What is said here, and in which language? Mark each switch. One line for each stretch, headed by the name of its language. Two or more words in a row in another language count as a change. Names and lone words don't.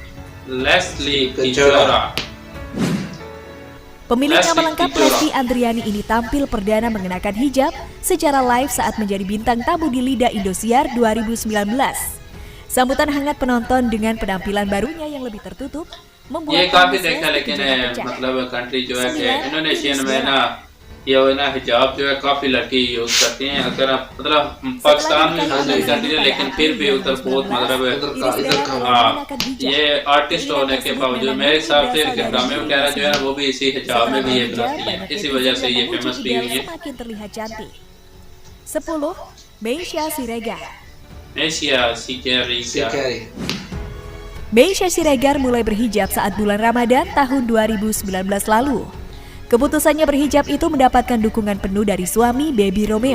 Indonesian: Pemilik nama lengkap Lesti Andriani ini tampil perdana mengenakan hijab secara live saat menjadi bintang tamu di Lidah Indosiar 2019. Sambutan hangat penonton dengan penampilan barunya yang lebih tertutup membuat
Hindi: ये ना हिजाब जो है काफी लड़की यूज करती हैं। अगर आप मतलब पाकिस्तान में नहीं करती है लेकिन फिर भी उधर बहुत मतलब ये आर्टिस्ट होने के बावजूद मेरे हिसाब से ग्रामीण वगैरह जो है वो भी इसी हिजाब में भी ये बनाती है, इसी वजह से ये फेमस भी हुई है।
Indonesian: 10. Meisya Siregar. Meisya Siregar mulai berhijab saat bulan Ramadan tahun 2019 lalu. Keputusannya berhijab itu mendapatkan dukungan penuh dari suami Baby Romeo.